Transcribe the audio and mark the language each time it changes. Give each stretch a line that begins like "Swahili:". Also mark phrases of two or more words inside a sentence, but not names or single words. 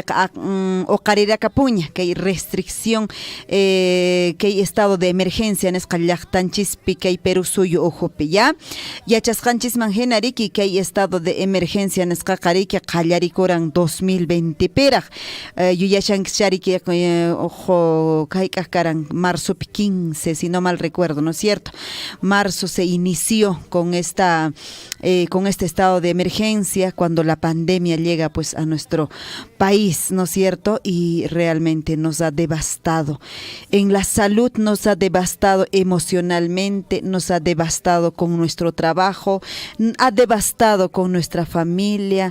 Quechua: uqarirakapuña kay restricción kay
Spanish: estado de emergencia
Quechua: nisqa llaqtanchispi kay Perú suyu ujupi ya yachasqanchisman hina riki kay
Spanish: estado de emergencia
Quechua: nisqaqa riki qallarikuran 2020 piraq yuyashankischa riki ojo kayk'aq karan marzopi 15
Spanish: si no mal recuerdo, ¿no es cierto? Marzo se inició con este estado de emergencia cuando la pandemia llega pues a nuestro país, ¿no es cierto? Y realmente nos ha devastado. En la salud nos ha devastado emocionalmente, nos ha devastado con nuestro trabajo, ha devastado con nuestra familia.